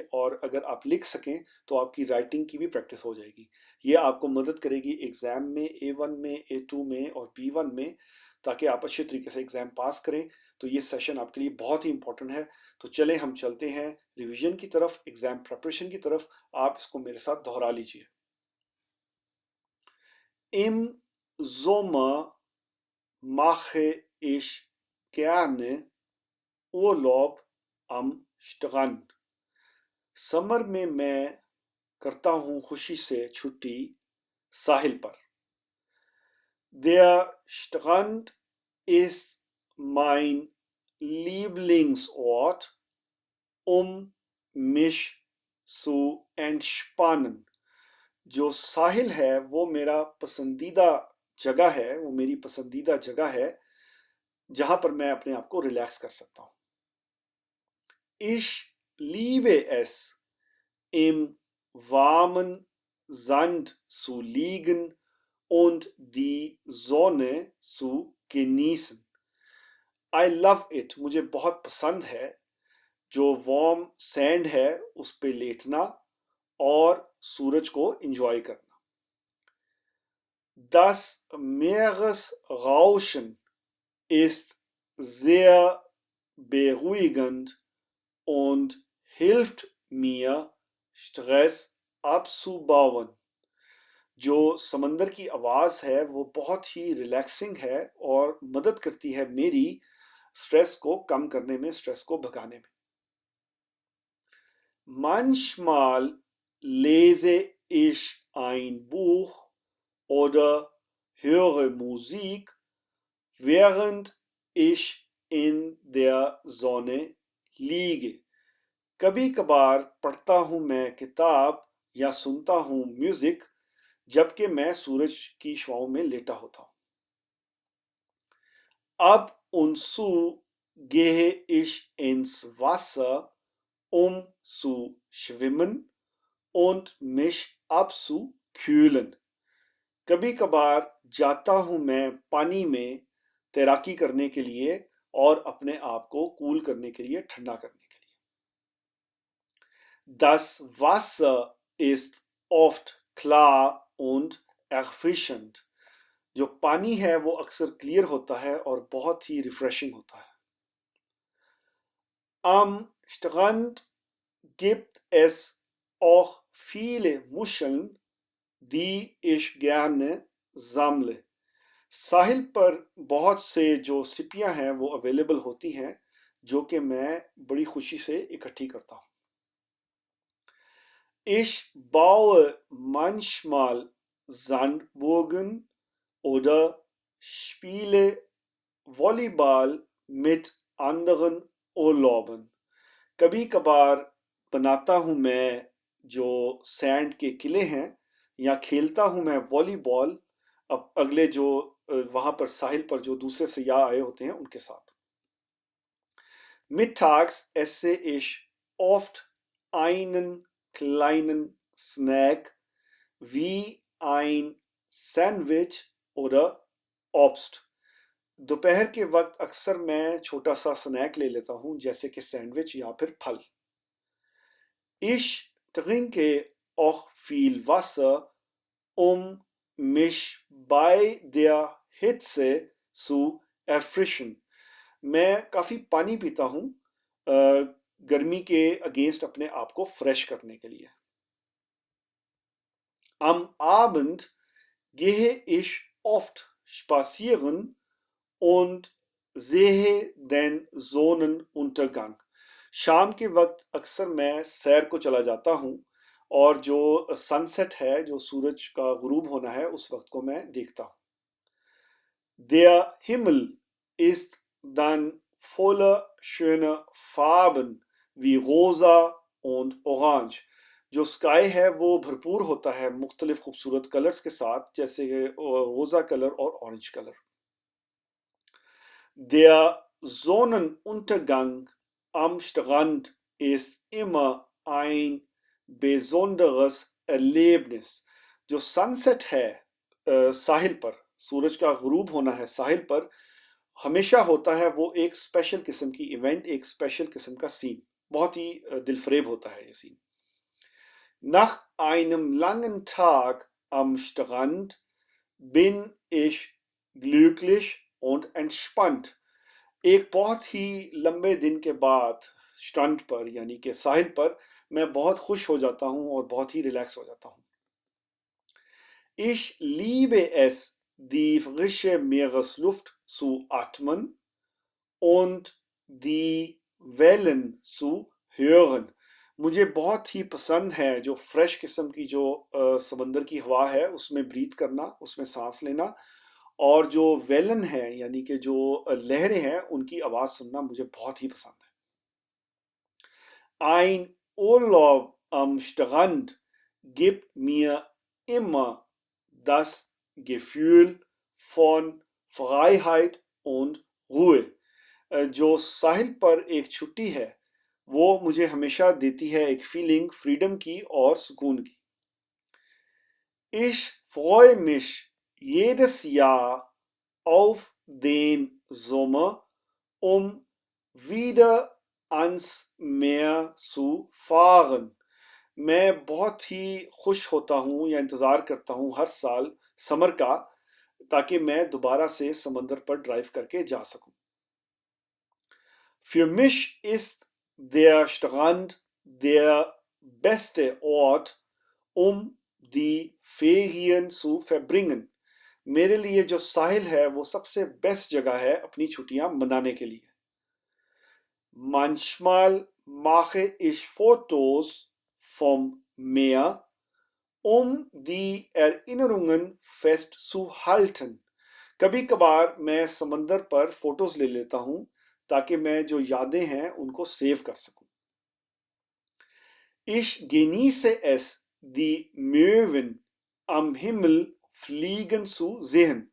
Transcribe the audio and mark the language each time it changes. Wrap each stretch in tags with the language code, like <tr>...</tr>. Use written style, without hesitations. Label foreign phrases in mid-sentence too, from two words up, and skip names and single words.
<hi>और अगर आप लिख सकें तो आपकी राइटिंग की भी प्रैक्टिस हो जाएगी. ये आपको मदद करेगी एग्ज़ाम में, A1 में, A2 में और B1 में, ताकि आप अच्छे तरीके से एग्ज़ाम पास करें. तो ये सेशन आपके लिए बहुत ही इंपॉर्टेंट है. तो चलें हम चलते हैं रिवीजन की तरफ,</hi> <en>exam preparation</en> <hi>की तरफ. आप इसको मेरे साथ दोहरा लीजिए.</hi> <de>Im Sommer mache ich gerne Urlaub am Strand.</de> <hi>समर में मैं करता हूं खुशी से छुट्टी साहिल पर.</hi> <de>Der Strand ist mein Lieblingsort, mich zu entspannen.</de> <hi>जो साहिल है वो मेरा पसंदीदा जगह है, वो मेरी पसंदीदा जगह है जहां पर मैं अपने आप को रिलैक्स कर सकता हूं.</hi> <de>Ich liebe es, im warmen Sand zu liegen und die Sonne zu genießen.</de> <en>I love it,</en> <hi>मुझे बहुत पसंद है जो</hi> <en>warm sand</en> <hi>है उस पे लेटना और सूरज को एंजॉय करना.</hi> <de>Das Meeresrauschen ist sehr beruhigend und hilft mir, Stress abzubauen.</de> <hi>जो समंदर की आवाज है वो बहुत ही रिलैक्सिंग है और मदद करती है मेरी स्ट्रेस को कम करने में, स्ट्रेस को भगाने में.</hi> <de>Manchmal lese ich ein Buch oder höre Musik, während ich in der Sonne liege.</de> <hi>कभी कभार पढ़ता हूँ मैं किताब या सुनता हूँ म्यूजिक जबकि मैं सूरज की छांव में लेटा होता हूँ.</hi> <de>Ab und zu gehe ich ins Wasser, um zu schwimmen und mich abzukühlen.</de> <hi>कभी कभार जाता हूं मैं पानी में तैराकी करने के लिए और अपने आप को कूल करने के लिए, ठंडा करने के लिए.</hi> <de>Das Wasser ist oft klar und erfrischend.</de> <hi>जो पानी है वो अक्सर क्लियर होता है और बहुत ही रिफ्रेशिंग होता है.</hi> <de>Am Strand gibt es auch viele Muscheln, die ich gerne sammle.</de> <hi>साहिल पर बहुत से जो सिपियां हैं वो अवेलेबल होती हैं जो कि मैं बड़ी खुशी से इकट्ठी करता हूँ.</hi> <de>Ich baue manchmal Sandburgen oder spiele Volleyball mit anderen Urlaubern.</de> <hi>कभी कभार बनाता हूँ मैं जो सैंड के किले हैं या खेलता हूँ मैं वॉलीबॉल अब अगले जो वहां पर साहिल पर जो दूसरे सयाह आए होते हैं उनके साथ.</hi> <de>Mittags esse ich oft einen kleinen Snack wie ein Sandwich oder Obst.</de> <hi>दोपहर के वक्त अक्सर मैं छोटा सा स्नैक ले लेता हूं जैसे कि सैंडविच या फिर फल.</hi> <de>Ich trinke auch viel Wasser, um mich bei der Hitze zu erfrischen.</de> <hi>मैं काफी पानी पीता हूँ गर्मी के अगेंस्ट अपने आप को फ्रेश करने के लिए.</hi> <de>Am Abend gehe ich oft spazieren und sehe den Sonnenuntergang.</de> <hi>शाम के वक्त अक्सर मैं सैर को चला जाता हूँ और जो सनसेट है, जो सूरज का गुरूब होना है, उस वक्त को मैं देखता हूँ.</hi> <de>Der Himmel ist dann voller schöner Farben wie rosa und orange.</de> <hi>जो स्काई है वो भरपूर होता है मुख्तलिफ खूबसूरत कलर्स के साथ जैसे रोजा कलर और</hi> <en>orange color.</en> <de>Der Sonnenuntergang am Strand ist immer ein besonderes Erlebnis.</de> <hi>जो सनसेट है साहिल पर, सूरज का गुरूब होना है साहिल पर, हमेशा होता है वो एक स्पेशल किस्म की इवेंट, एक स्पेशल किस्म का सीन. बहुत ही दिलफरेब होता है ये सीन.</hi> <de>Nach einem langen Tag am Strand bin ich glücklich und entspannt.</de> <hi>एक बहुत ही लंबे दिन के बाद स्ट्रैंड पर यानी कि साहिल पर मैं बहुत खुश हो जाता हूँ और बहुत ही रिलैक्स हो जाता हूँ.</hi> <de>Ich liebe es, die frische Meeresluft zu atmen und die Wellen zu hören.</de> <hi>मुझे बहुत ही पसंद है जो फ्रेश किस्म की जो समंदर की हवा है उसमें ब्रीथ करना, उसमें सांस लेना, और जो वेलन है यानी कि जो लहरें हैं उनकी आवाज सुनना मुझे बहुत ही पसंद है.</hi> <de>Ein Urlaub am Strand gibt mir immer das Gefühl von Freiheit und Ruhe.</de> <hi>जो साहिल पर एक छुट्टी है वो मुझे हमेशा देती है एक</hi> <en>feeling freedom</en> <hi>की और सुकून की.</hi> <de>Ich freue mich jedes Jahr auf den Sommer, um wieder ans Meer zu fahren.</de> <hi>मैं बहुत ही खुश होता हूँ या इंतज़ार करता हूँ हर साल समर का ताकि मैं दोबारा से समंदर पर ड्राइव करके जा सकूं.</hi> <de>Für mich ist der Strand der beste Ort, um die Ferien zu verbringen.</de> <hi>मेरे लिए जो साहिल है वो सबसे बेस्ट जगह है अपनी छुट्टियां मनाने के लिए.</hi> <de>Manchmal mache ich Fotos vom Meer, um die Erinnerungen festzuhalten.</de> <hi>कभी कभार मैं समंदर पर फोटोज ले लेता हूं ताकि मैं जो यादें हैं उनको सेव कर सकूं.</hi> <de>Ich genieße es, die Möwen am Himmel fliegen zu sehen.</de>